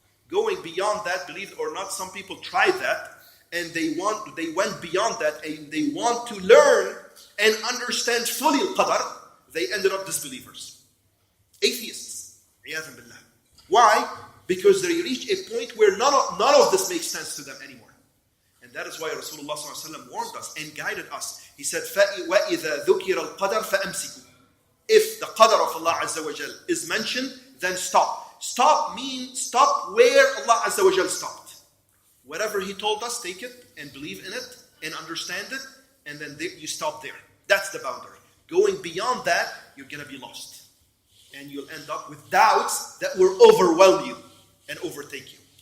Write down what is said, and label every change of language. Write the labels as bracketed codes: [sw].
[en] Going beyond that, believe it or not, some people tried that, and they went beyond that, and they want to learn and understand fully Al-Qadar. They ended up disbelievers. Atheists. Iyadhan billah. Why? Because they reach a point where none of this makes sense to them anymore. And that is why Rasulullah ﷺ warned us and guided us. He said, [ar] وَإِذَا ذُكِرَ الْقَدَرْ فَأَمْسِكُوا. [en] If the qadar of Allah Azza wa Jal is mentioned, then stop. Stop means stop where Allah Azza wa Jal stopped. Whatever He told us, take it and believe in it and understand it, and then you stop there. That's the boundary. Going beyond that, you're going to be lost. And you'll end up with doubts that will overwhelm you and overtake you.